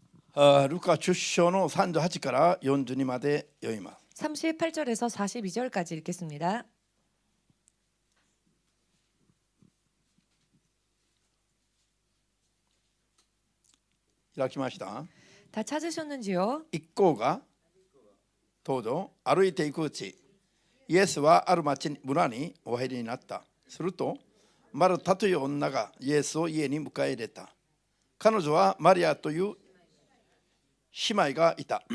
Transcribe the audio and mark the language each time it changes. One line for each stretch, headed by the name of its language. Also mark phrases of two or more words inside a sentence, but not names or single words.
Japanese: ルカ10章の38から42まで読みます。
Korean: 38절에서 42절까지 읽겠습니다.
Japanese: 開きました。
Korean: 다 찾으셨는지요?
Japanese: 一行が登場歩いていくうち、イエスはある村にお入りになった。するとマルタという女がイエスを家に迎え入れた。彼女はマリアという姉妹がいた。